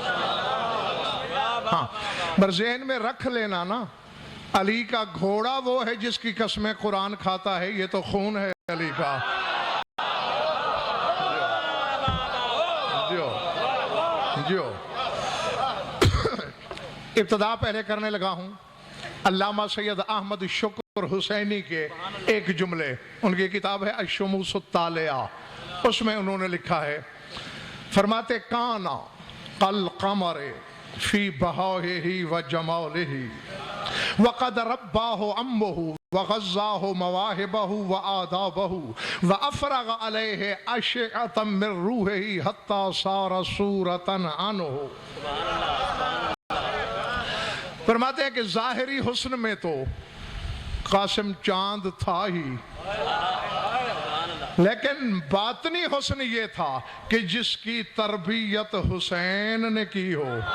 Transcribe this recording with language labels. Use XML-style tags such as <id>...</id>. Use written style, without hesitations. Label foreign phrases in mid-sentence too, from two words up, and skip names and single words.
<hi>हाँ, पर ज़हन में रख लेना ना, अली का घोड़ा वो है जिसकी कसमें कुरान खाता है, ये तो खून है अली का। जो जो इब्तिदा पहले करने लगा हूँ अल्लामा सैयद अहमद शुक्र हुसैनी के एक जुमले, उनकी किताब है अश-शुमूस अत-तालिया, उसमें उन्होंने लिखा है, फरमाते</hi> <ar>كان كالقمر في بهائه وجماله وقد رباه عمه وغذاه مواهبه وآدابه وأفرغ عليه أشعة من روحه حتى صار صورة عنه.</ar> <hi>फरमाते हैं कि ज़ाहिरी हुस्न में तो कासिम चांद था ही, लेकिन बातनी हुस्न ये था कि जिसकी तरबियत हुसैन ने की हो।</hi>